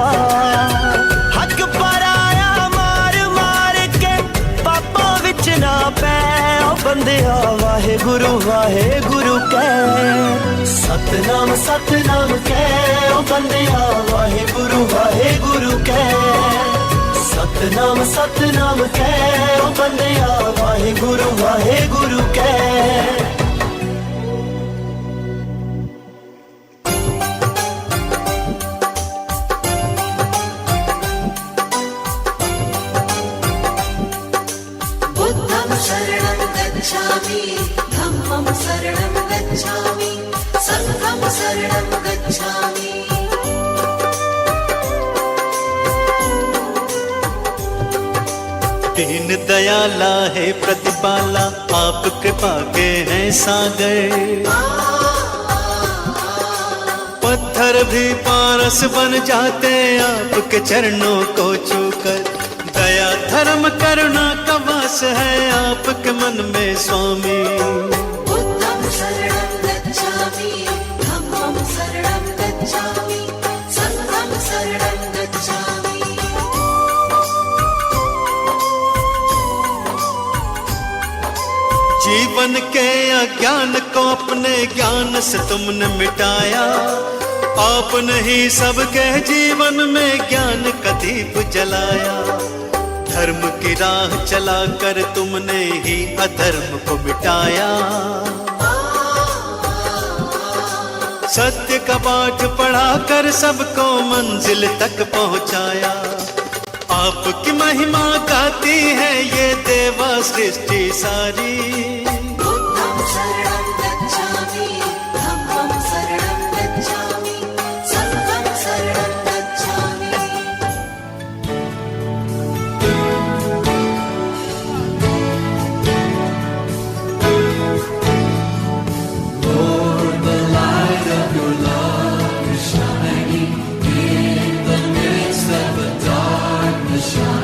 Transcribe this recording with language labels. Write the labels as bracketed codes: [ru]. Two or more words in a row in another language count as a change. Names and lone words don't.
[pa] ਹੱਕ ਪਰਾਇਆ ਮਾਰ ਮਾਰ ਕੇ ਪਾਪਾਂ ਵਿੱਚ ਨਾ ਪੈ ਓ ਬੰਦਿਆ ਵਾਹਿ ਗੁਰੂ ਕਹਿ। ਸਤਿਨਾਮ ਸਤਿਨਾਮ ਕਹਿ ਓ ਬੰਦਿਆ ਵਾਹਿ ਗੁਰੂ ਕਹਿ। ਸਤਿਨਾਮ ਸਤਿਨਾਮ ਕਹਿ ਓ ਬੰਦਿਆ ਵਾਹਿ ਗੁਰੂ ਕਹਿ। [pi] बुद्धं शरणं गच्छामि, धम्मं शरणं गच्छामि, संघं शरणं गच्छामि। [hi] दीन दयाला है प्रतिपाला, आप कृपा के हैं सागर। पत्थर भी पारस बन जाते आपके चरणों को छूकर। दया धर्म करुणा का वास है आपके मन में स्वामी। [pi] बुद्धं शरणं गच्छामि, धम्मं शरणं गच्छामि, संघं शरणं गच्छामि। [hi] जीवन के अज्ञान को अपने ज्ञान से तुमने मिटाया, आपने ही सबके जीवन में ज्ञान का दीप जलाया। धर्म की राह चलाकर तुमने ही अधर्म को मिटाया। सत्य का पाठ पढ़ाकर सबको मंजिल तक पहुंचाया। आपकी महिमा गाती है ये देवा सृष्टि सारी। [pi] बुद्धं शरणं गच्छामि, धम्मं शरणं गच्छामि, संघं शरणं गच्छामि। [en] Lord, the light of your love is shining in the midst of the darkness shining.